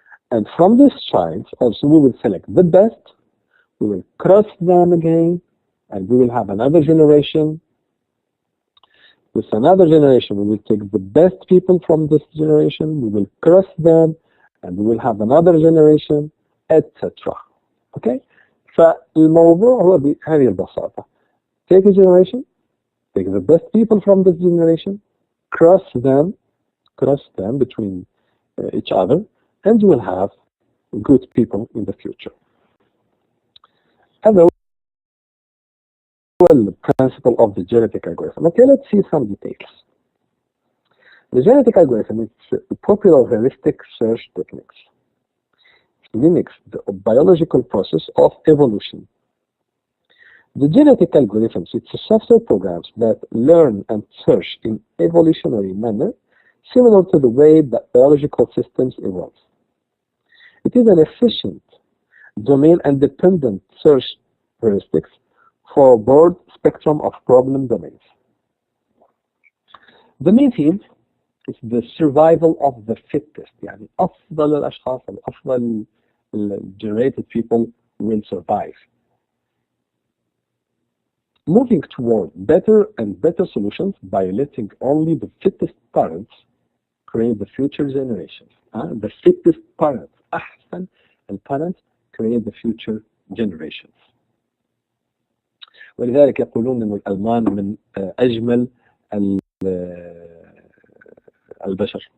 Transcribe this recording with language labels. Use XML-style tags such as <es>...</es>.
<en>And from this child, also we will select the best. We will cross them again, and we will have another generation. With another generation, we will take the best people from this generation, we will cross them, and we will have another generation, etc. Okay?</en> <ar>فالموضوع هو بهذه البساطة.</ar> <en>Take a generation, take the best people from this generation, cross them between each other, and you will have good people in the future. هذا principle of the genetic algorithm. Okay, let's see some details. The genetic algorithm is a popular heuristic search techniques. It mimics the biological process of evolution. The genetic algorithms, it's a software programs that learn and search in evolutionary manner, similar to the way that biological systems evolve. It is an efficient domain-independent search heuristics for a broad spectrum of problem domains. The main theme is the survival of the fittest.</en> <ar>يعني أفضل الأشخاص أو أفضل</ar> <en>generated people will survive. Moving toward better and better solutions by letting only the fittest parents create the future generations. The fittest parents. أحسن الparents create the future generations.</en> <ar>ولذلك يقولون أن الألمان من أجمل البشر.</ar>